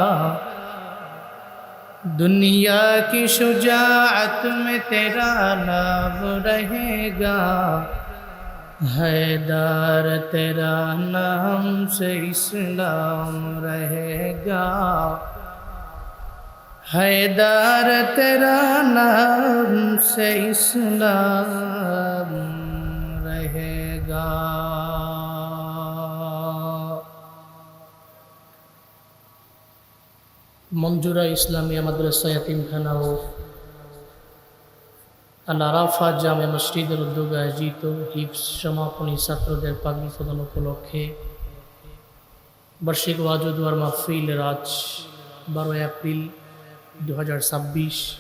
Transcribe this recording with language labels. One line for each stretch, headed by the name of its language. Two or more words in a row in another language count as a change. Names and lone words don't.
Urdu: دنیا کی شجاعت میں تیرا نام رہے گا، حیدر تیرا نام سے اسلام رہے گا، حیدر تیرا نام سے اسلام رہے گا.
Bangla: মঞ্জুরা ইসলামিয়া মাদ্রাসা ইয়াতিমখানা ও আল আরাফা জামে মসজিদের উদ্যোগে আয়োজিত হিফজ সমাপনী ছাত্রদের পাগড়ি প্রদান উপলক্ষে বার্ষিক ওয়াজ ও দুয়ার মাহফিলের আজ 12 এপ্রিল 2026